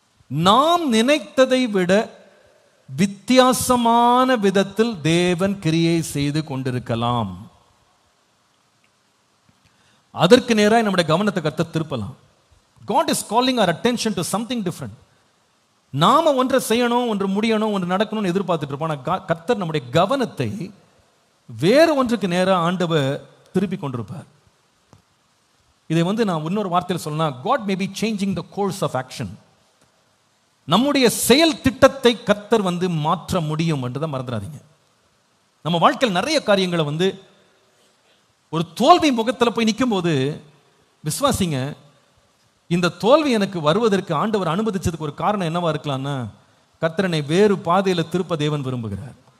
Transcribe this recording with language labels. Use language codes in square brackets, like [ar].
[ta] நாம் நினைத்ததை விட வித்தியாசமான விதத்தில் தேவன் கிரியை செய்து கொண்டிருக்கலாம். அதற்கு நேராக நம்முடைய கவனத்தை கர்த்தர் திருப்பலாம். [en] God is calling our attention to something different. [ta] நாம ஒன்றை செய்யணும், ஒன்று முடியணும், ஒன்று நடக்கணும்னு எதிர்பார்த்துட்டு இருப்போம். ஆனால் கர்த்தர் நம்முடைய கவனத்தை வேறு ஒன்றுக்கு நேராக ஆண்டவர் திருப்பி கொண்டிருப்பார். இதை நான் இன்னொரு வார்த்தையில் சொல்லலாம், [en] God may be changing the course of action. [ta] நம்முடைய செயல் திட்டத்தை கர்த்தர் மாற்ற முடியும் என்றதை மறந்துடாதீங்க. நம்ம வாழ்க்கையில் நிறைய காரியங்களை ஒரு தோல்வி முகத்தில் போய் நிற்கும் போது விசுவாசிங்க, இந்த தோல்வி எனக்கு வருவதற்கு ஆண்டவர் அனுமதிச்சதுக்கு ஒரு காரணம் என்னவா இருக்கலாம்னா, கர்த்தரனை வேறு பாதையில் திருப்ப தேவன் விரும்புகிறார்.